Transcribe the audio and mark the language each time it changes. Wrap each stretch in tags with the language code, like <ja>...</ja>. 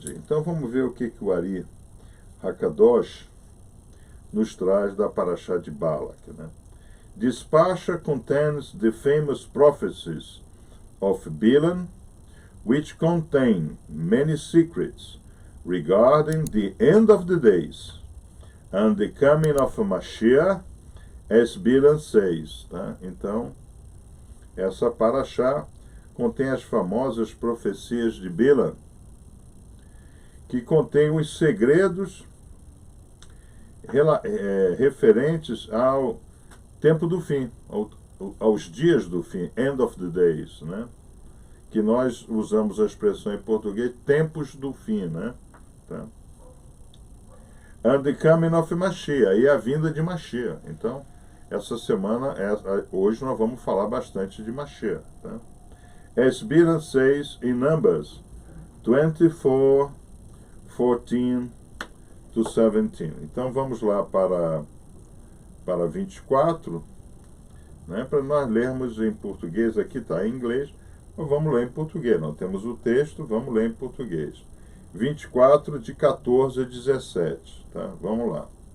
<pt>Então vamos ver o que o Ari Hakadosh nos traz da Parashá de Balak, né?</pt> <en>This Parsha contains the famous prophecies of Bilam, which contain many secrets regarding the end of the days and the coming of Mashiach, as Bilam says.</en> <pt>Tá? Então, essa Parashá contém as famosas profecias de Bilam, que contém os segredos referentes ao tempo do fim, aos dias do fim,</pt> <en>end of the days,</en> <pt>né? Que nós usamos a expressão em português, tempos do fim, né? Tá?</pt> <en>And the coming of Mashiach,</en> <pt>e a vinda de Mashiach. Então, essa semana, hoje nós vamos falar bastante de Mashiach. Tá?</pt> <en>As Bilam says in Numbers 24, 14 to 17.</en> <pt>Então vamos lá para 24, né, para nós lermos em português. Aqui está em inglês, mas vamos ler em português. Nós temos o texto, vamos ler em português. 24, de 14 a 17. Tá? Vamos lá.</pt>